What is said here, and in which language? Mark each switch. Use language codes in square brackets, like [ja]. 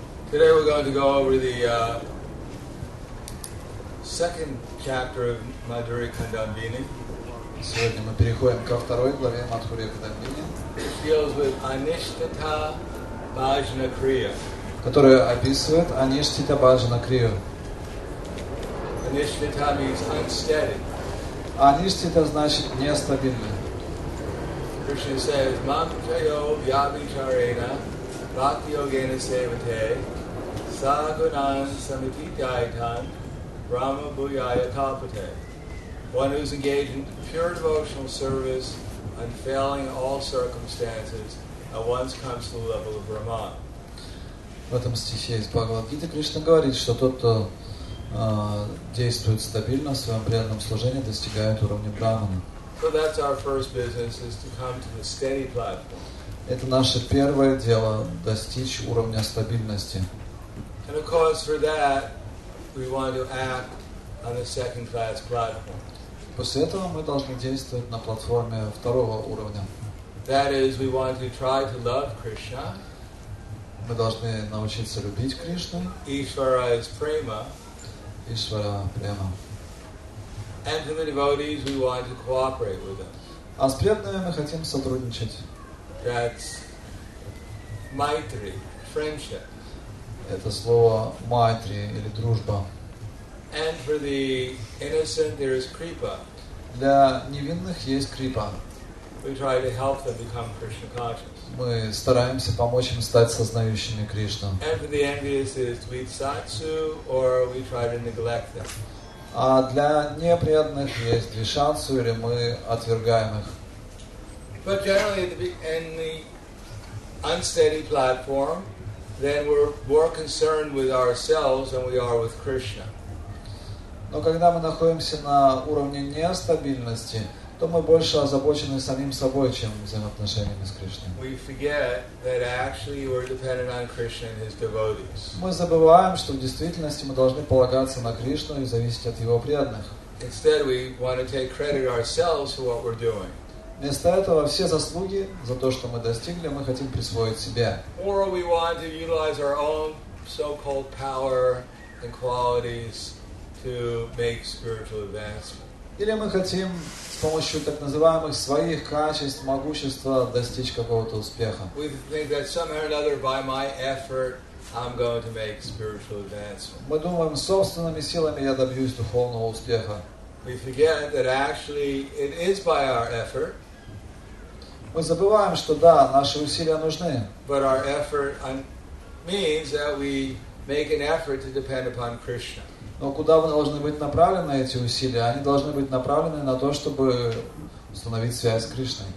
[en] Today we're going to go over the second chapter of Madhuri Kandambini. [ru] Сегодня мы переходим ко второй главе Мадхурья Кадамбини, [en] It deals with Anishtata Bhajana Kriya. [ru] которая описывает Аништита Баджана Крию. [en] Anishtata means unsteady. [ru] Аништита значит нестабильный. [en] Krishna says, [sa] Mam jayo vyabhicharena bhakti yogena sevate sagunan samititaitan brahma bhuyaya kalpate. [en] One who's engaged in pure devotional service, unfailing in all circumstances, at once comes to the level of Brahman. [ru] В этом стихе из Бхагавад-гиты Кришна говорит, что тот, кто действует стабильно в своем преданном служении, достигает уровня Брахмана. [en] So that's our first business, is to come to the steady platform. [ru] Это наше первое дело – достичь уровня стабильности. [en] And of course for that, we want to act on the second class platform. [ru] После этого мы должны действовать на платформе второго уровня. [en] That is, we want to try to love Krishna. [ru] Мы должны научиться любить Кришну, [en] Ishvara is prema. [ru] Ишвара Према. [en] And to the devotees, we want to cooperate with them. [ru] А с преданными мы хотим сотрудничать. [en] That's maitri, friendship. [ru] Это слово майтри или дружба. [en] And for the innocent, there is kripa. [ru] Для невинных есть крипа. [en] we try to help them become Krishna conscious. [ru] Мы стараемся помочь им стать сознающими Кришну. [en] And for the envious is Dvitsatsu, or we try to neglect them. [ru] А для непреданных есть двишансу, или мы отвергаем их. [en] But generally, in the unsteady platform, then we're more concerned with ourselves than we are with Krishna. [ru] Но когда мы находимся на уровне нестабильности, то мы больше озабочены самим собой, чем взаимоотношениями с Кришной. [en] We forget that actually we're dependent on Krishna and His devotees. [ru] Мы забываем, что в действительности мы должны полагаться на Кришну и зависеть от Его преданных. [en] Instead, we want to take credit ourselves for what we're doing. [ru] Вместо этого все заслуги за то, что мы достигли, мы хотим присвоить себе. [en] Or we want to utilize our own so-called power and qualities to make spiritual advancement. [ru] Или мы хотим с помощью так называемых своих качеств, могущества достичь какого-то успеха. [en] We think that somehow or another, by my effort, I'm going to make spiritual advancement. [ru] Мы думаем, собственными силами я добьюсь духовного успеха. [en] We forget that actually it is by our effort. [ru] Мы забываем, что да, наши усилия нужны. [en] But our effort means that we make an effort to depend upon Krishna. [ru] Но куда вы должны быть направлены эти усилия? Они должны быть направлены на то, чтобы установить связь с Кришной.